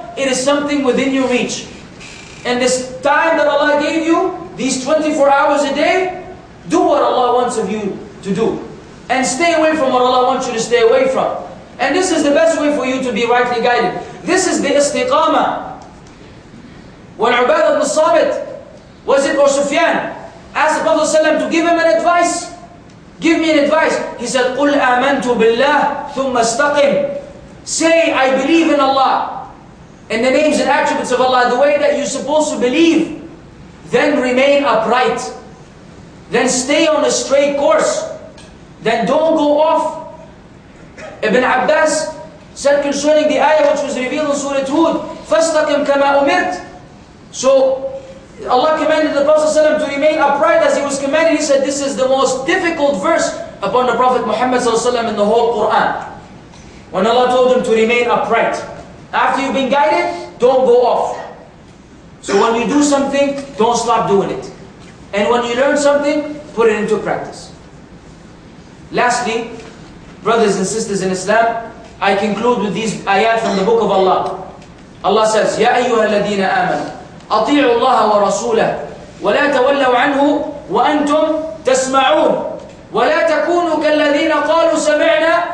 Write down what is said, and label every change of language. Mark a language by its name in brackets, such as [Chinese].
[English] It is something within your reach. And this time that Allah gave you, these 24 hours a day, do what Allah wants of you to do. And stay away from what Allah wants you to stay away from. And this is the best way for you to be rightly guided. This is the istiqamah. When Ubadah ibn Samit, was it or Sufyan, asked the Prophet ﷺ to give him an advice. Give me an advice. He said, [Arabic] قُلْ آمَنْتُ بِاللَّهِ ثُمَّ اسْتَقِمْ. [English] Say, I believe in Allah, in the names and attributes of Allah, the way that you're supposed to believe. Then remain upright. Then stay on a straight course. Then don't go off. Ibn Abbas said concerning the ayah which was revealed in Surah Hud, [Arabic] فَاسْتَقِمْ كَمَا أُمِرْتَ. [English] So, Allah commanded the Prophet ﷺ to remain upright as he was commanded. He said this is the most difficult verse upon the Prophet Muhammad ﷺ in the whole Quran. When Allah told him to remain upright. After you've been guided, don't go off. So when you do something, don't stop doing it. And when you learn something, put it into practice. Lastly, brothers and sisters in Islam, I conclude with these ayat from the book of Allah. Allah says, [Arabic] يَا أَيُّهَا الَّذِينَ آمَنُوا أطيعوا الله ورسوله ولا تولوا عنه وأنتم تسمعون ولا تكونوا كالذين قالوا سمعنا